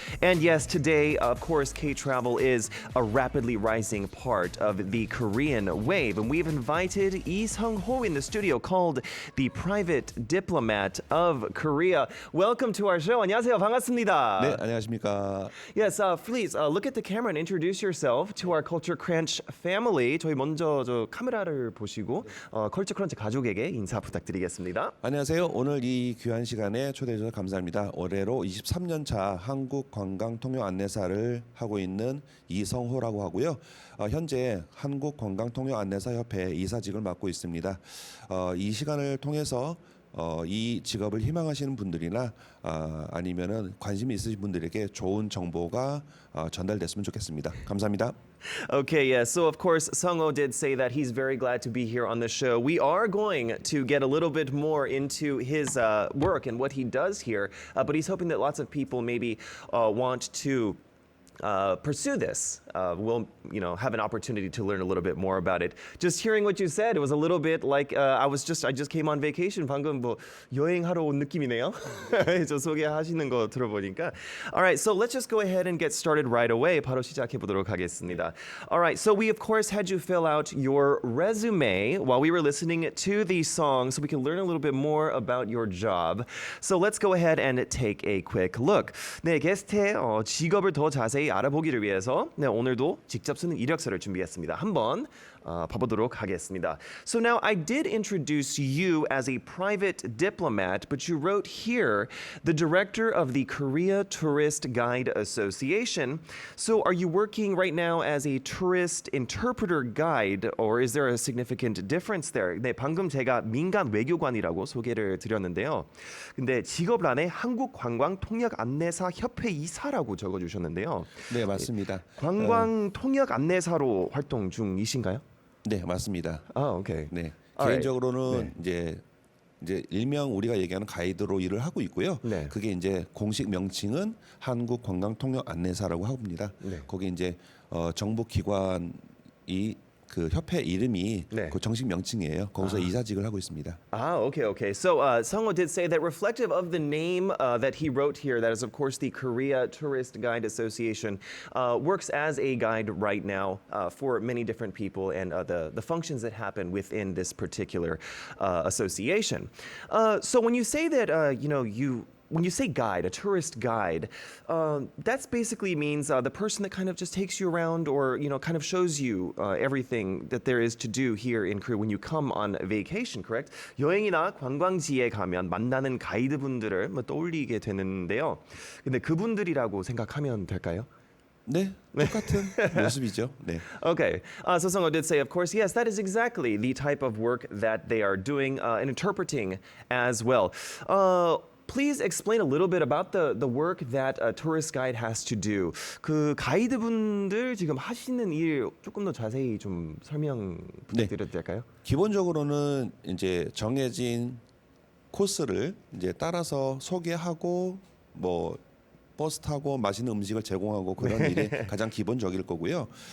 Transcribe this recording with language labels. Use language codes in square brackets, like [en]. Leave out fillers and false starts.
[en] And yes, today, of course, K-travel is a rapidly rising part of the Korean wave. And we've invited Lee Sung-ho in the studio, called the Private Diplomat of Korea. Welcome to our show. [ko] 안녕하세요. 반갑습니다. 네, 안녕하십니까. [en] Yes, please look at the camera and introduce yourself to our Culture Crunch family. [ko] 저희 먼저 저 카메라를 보시고 컬처 크런치 가족에게 인사 부탁드리겠습니다. 안녕하세요. 오늘 이 귀한 시간에 초대해 주셔서 감사합니다. 올해로 23년 차 한국 관광 통역 안내사를 하고 있는 이성호라고 하고요. 현재 한국 관광 통역 안내사 협회 이사직을 맡고 있습니다. 이 시간을 통해서 이 직업을 희망하시는 분들이나 아니면은 관심이 있으신 분들에게 좋은 정보가 전달됐으면 좋겠습니다. 감사합니다. [en] Okay, yeah. So of course, Sung-ho did say that he's very glad to be here on the show. We are going to get a little bit more into his work and what he does here, but he's hoping that lots of people maybe want to pursue this, we'll have an opportunity to learn a little bit more about it. Just hearing what you said, it was a little bit like I just came on vacation. [ko] 방금 뭐 여행하러 온 느낌이네요. 저 소개하시는 거 들어보니까. [en] All right, so let's just go ahead and get started right away. [ko] 바로 시작해 보도록 하겠습니다. [en] All right, so we of course had you fill out your resume while we were listening to these songs, so we can learn a little bit more about your job. So let's go ahead and take a quick look. [ko] 네, 게스트의 직업을 더 자세히 알아보기를 위해서 오늘도 직접 쓰는 이력서를 준비했습니다. 한번 봐보도록 하겠습니다. [en] So now I did introduce you as a private diplomat, but you wrote here the director of the Korea Tourist Guide Association. So are you working right now as a tourist interpreter guide, or is there a significant difference there? [ko] 네, 방금 제가 민간 외교관이라고 소개를 드렸는데요. 근데 직업란에 한국관광통역안내사 협회 이사라고 적어주셨는데요. 네, 맞습니다. 관광 통역 안내사로 활동 중이신가요? 네, 맞습니다. 아, 오케이. 네. [en] Alright. [ko] 개인적으로는 이제 일명 우리가 얘기하는 가이드로 일을 하고 있고요. 네. 그게 이제 공식 명칭은 한국관광통역안내사라고 합니다. 네. 거기 이제 정부 기관이 그 협회 이름이 네. 그 정식 명칭이에요. 거기서 이사직을 하고 있습니다. [en] Ah, okay. So Sungho did say that reflective of the name that he wrote here, that is of course the Korea Tourist Guide Association, works as a guide right now for many different people and the functions that happen within this particular association. So when you say that, when you say guide, a tourist guide, that basically means the person that kind of just takes you around or, kind of shows you everything that there is to do here in Korea when you come on vacation, correct? [ko] 여행이나 관광지에 가면 만나는 가이드분들을 떠올리게 되는데요. 근데 그분들이라고 생각하면 될까요? 네, 똑같은 모습이죠. 네. [en] Okay. So Sungho did say, of course, yes, that is exactly the type of work that they are doing and interpreting as well. Please explain a little bit about the work that a tourist guide has to do. [ko] 그 가이드분들 지금 하시는 일 조금 더 자세히 좀 설명 부탁드려도 될까요? 기본적으로는 이제 정해진 코스를 이제 따라서 소개하고 뭐 버스 타고 맛있는 음식을 제공하고 그런 일이 가장 기본적일 거고요.